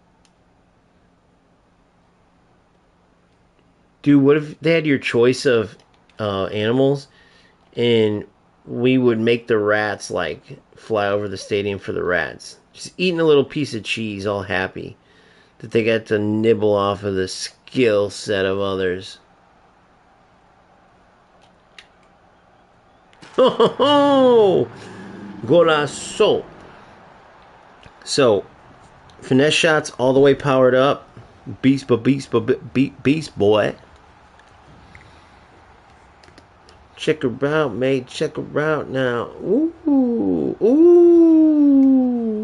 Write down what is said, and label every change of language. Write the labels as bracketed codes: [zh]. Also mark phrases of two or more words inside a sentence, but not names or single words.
[en] Dude, what if they had your choice of animals and we would make the rats like fly over the stadium for the rats? Just eating a little piece of cheese, all happy that they got to nibble off of the skill set of others. Ho ho ho! Golazo! So, finesse shots all the way powered up. Beast boy. Check her out, mate. Check her out now. Ooh, ooh.